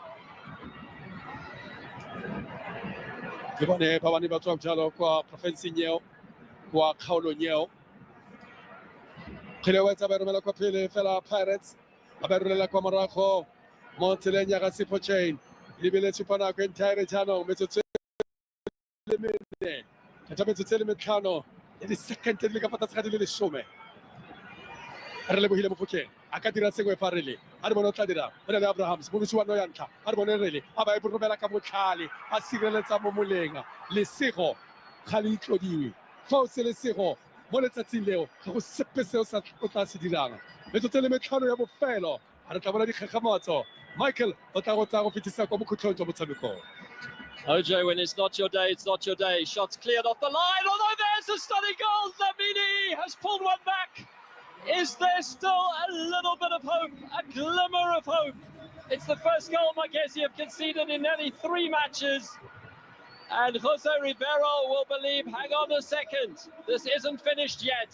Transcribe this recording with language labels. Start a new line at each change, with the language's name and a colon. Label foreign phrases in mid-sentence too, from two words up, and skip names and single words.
Tswana: ke bone ba bane ba tswa jalo kwa province nyeo kwa kgaolo nyeo khile wa tsa ba romela kwa pele fela Pirates ba ba rolela kwa morago mo tseleng ya ga Sipo Chain le bile tsupana kwa
English: entire channel
Tswana: metsotso le mene ka tsametse le metlhano le second le ka fa tlase ga di le 10 re lebogile Mofokeng a ka dira sengwe fa rele a re bone o tla dira o na le Abrahams monosi wa no ya ntlha a re bone rele a ba e romela ka botlhale a sireletsa mo molenga lesego ga le itlodiwe fa o se lesego mo letsatsing leo ga go sepe seo sa o tla se dirang metsotso le metlhano ya bofelo a re tla bona dikgakgamatso Michael o tla go tsaya go fetisa kwa bokhutlhong jwa motshamekong.
English: OJ, when it's not your day, it's not your day. Shots cleared off the line, although there's a stunning goal. Lamini has pulled one back. Is there still a little bit of hope, a glimmer of hope? It's the first goal Magesi have conceded in nearly 3 matches. And Jose Ribeiro will believe, hang on a second, this isn't finished yet.